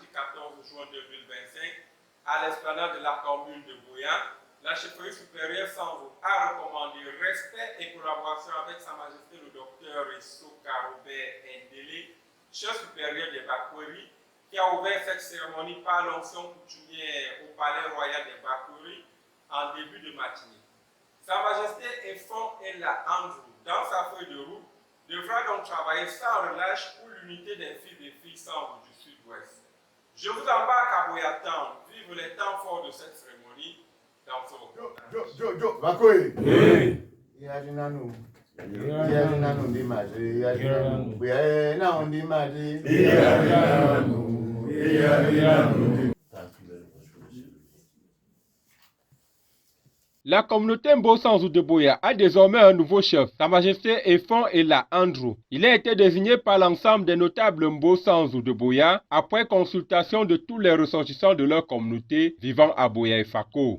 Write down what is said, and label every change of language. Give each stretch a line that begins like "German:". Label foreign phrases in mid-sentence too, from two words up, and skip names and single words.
French: 14 juin 2025 à l'esplanade de la commune de Buea, la chefferie supérieure Sanzo a recommandé respect et collaboration avec Sa Majesté le docteur Soka Robert Ndele, chef supérieur des Bakuri, qui a ouvert cette cérémonie par l'onction coutumière au palais royal des Bakuri en début de matinée. Sa Majesté Efon Elat Andrew, dans sa feuille de route, devra donc travailler sans relâche pour l'unité des fils et filles Sanzo du Sud-Ouest. Je vous embarque à Boyatan, vivre les temps forts de cette cérémonie. Bakuri. Yajinanu. Yajinanu ndi maji. Yajinanu. Yajinanu ndi maji. Yajinanu. Yajinanu. La communauté Mbo Sanzo de Buea a désormais un nouveau chef, Sa Majesté Efon Elat Andrew. Il a été désigné par l'ensemble des notables Mbo Sanzo de Buea après consultation de tous les ressortissants de leur communauté vivant à Buea et Fako.